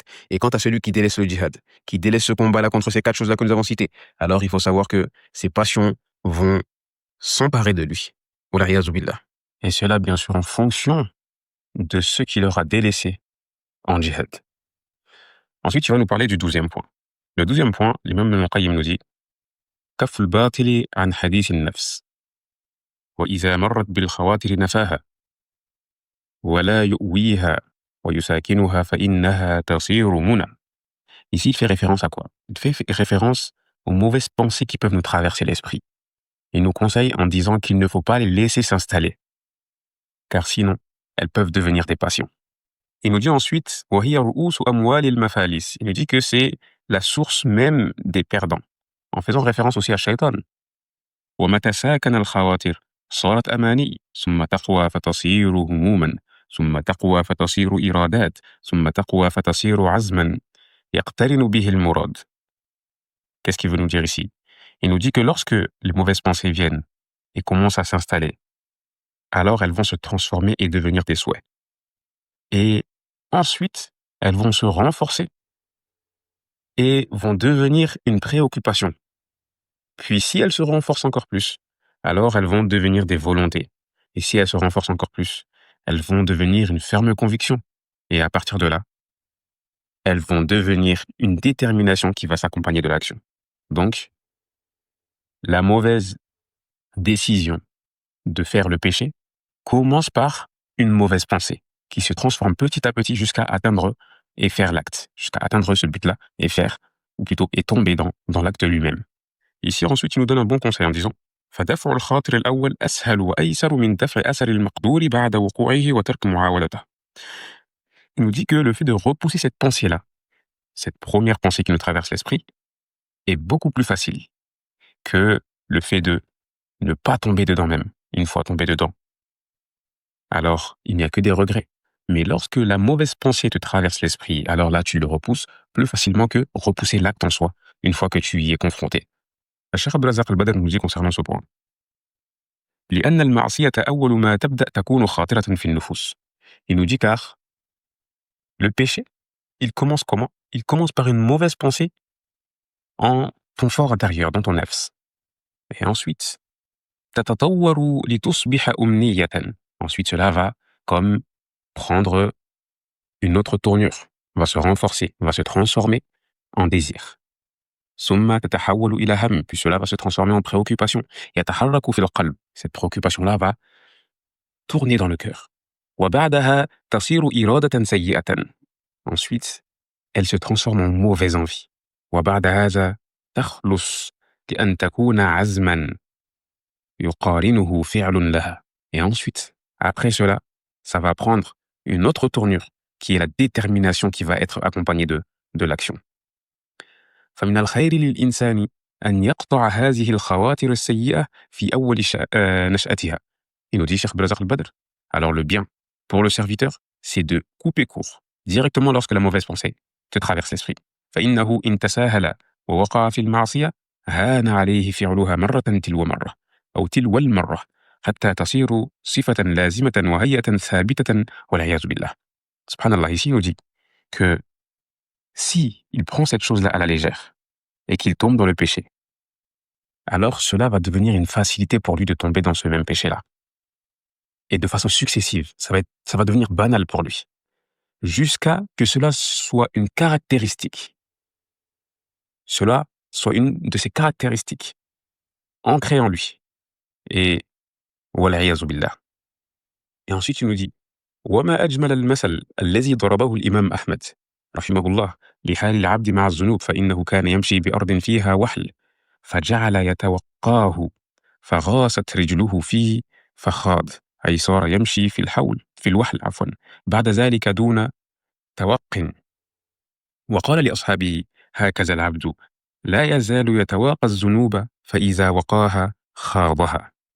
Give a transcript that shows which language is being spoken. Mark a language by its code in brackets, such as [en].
[fr] Et quant à celui qui délaisse le djihad, qui délaisse ce combat-là contre ces quatre choses-là que nous avons citées, alors il faut savoir que ses passions vont s'emparer de lui. Et cela, bien sûr, en fonction de ce qu'il aura délaissé en djihad. Ensuite, tu vas nous parler du 12e point. Le 12e point, l'imam Ibn al-Qayyim nous dit [ar] كف الباطل عن حديث النفس وإذا مرت بالخواطر نفاها ولا يؤويها ويساكنها فإنها تصير منى. [fr] Ici, il fait référence à quoi? Il fait référence aux mauvaises pensées qui peuvent nous traverser l'esprit. Il nous conseille en disant qu'il ne faut pas les laisser s'installer, car sinon, elles peuvent devenir des passions. Il nous dit ensuite [ar] وهي رؤوس أموال المفاليس. [fr] Il nous dit que c'est la source même des perdants, en faisant référence aussi à Shaitan. [ar] ومتى ساكن الخواطر صارت أماني ثم تقوى فتصير هموما ثم تقوى فتصير إرادات ثم تقوى فتصير عزما يقترن به المراد. [fr] Qu'est-ce qu'il veut nous dire ici? Il nous dit que lorsque les mauvaises pensées viennent et commencent à s'installer, alors elles vont se transformer et devenir des souhaits. Et ensuite, elles vont se renforcer et vont devenir une préoccupation. Puis si elles se renforcent encore plus, alors elles vont devenir des volontés. Et si elles se renforcent encore plus, elles vont devenir une ferme conviction. Et à partir de là, elles vont devenir une détermination qui va s'accompagner de l'action. Donc, la mauvaise décision de faire le péché commence par une mauvaise pensée qui se transforme petit à petit jusqu'à atteindre et faire l'acte, jusqu'à atteindre ce but-là et faire, ou plutôt et tomber dans l'acte lui-même. Ici, ensuite, il nous donne un bon conseil en disant [ar] فدفع الخاطر الأول أسهل وأيسر من دفع أثر المقدور بعد وقوعه وترك معاودته. [fr] Il nous dit que le fait de repousser cette pensée-là, cette première pensée qui nous traverse l'esprit, est beaucoup plus facile que le fait de ne pas tomber dedans même, une fois tombé dedans. Alors, il n'y a que des regrets. Mais lorsque la mauvaise pensée te traverse l'esprit, alors là, tu le repousses plus facilement que repousser l'acte en soi, une fois que tu y es confronté. [ar] الشيخ عبد الرزاق البدر [fr] nous dit concernant ce point [ar] لأن المعصية أول ما تبدأ تكون خاطرة في النفوس. [fr] Il nous dit car le péché, il commence comment? Il commence par une mauvaise pensée en ton fort intérieur, dans ton nafs. Et ensuite, [ar] تتطور لتصبح أمنية. [fr] Ensuite, cela va comme prendre une autre tournure, va se renforcer, va se transformer en désir. [ar] ثم تتحول إلى هم, [fr] puis cela va se transformer en préoccupation. [ar] يتحرك في القلب. [fr] Cette préoccupation-là va tourner dans le cœur. [ar] وبعدها تصير إرادة سيئة. [fr] Ensuite, elle se transforme en mauvaise envie. [ar] وبعد هذا تخلص لأن تكون عزما يقارنه فعل لها. [fr] Et ensuite, après cela, ça va prendre une autre tournure qui est la détermination qui va être accompagnée de l'action. [ar] فمن الخير للإنسان أن يقطع هذه الخواطر السيئة في أول نشأتها. [fr] Il nous dit Cheikh Abdelrazak al-Badr. Alors le bien pour le serviteur, c'est de couper court directement lorsque la mauvaise pensée te traverse l'esprit. [ar] فإنه إن تساهل ووقع في المعصية هان عليه فعلها مرة تلو مرة أو تلو المرة حتى تصير صفة لازمة وهيئة ثابتة والعياذ بالله. [fr] Subhanallah, ici il nous dit que si il prend cette chose-là à la légère et qu'il tombe dans le péché, alors cela va devenir une facilité pour lui de tomber dans ce même péché-là. Et de façon successive, ça va devenir banal pour lui. jusqu'à que cela soit une caractéristique. Cela soit une de ses caractéristiques ancrées en lui. Et wal'iyadhu billah. Et ensuite, il nous dit [ar] وما أجمل المثل الذي ضربه الإمام أحمد رحمه الله لحال العبد مع الذنوب فإنه كان يمشي بأرض فيها وحل فجعل يتوقاه فغاصت رجله فيه فخاض أي صار يمشي في الوحل عفوا بعد ذلك دون توق وقال لأصحابه هكذا العبد لا يزال يتواقى الذنوب فإذا وقاها خاضها.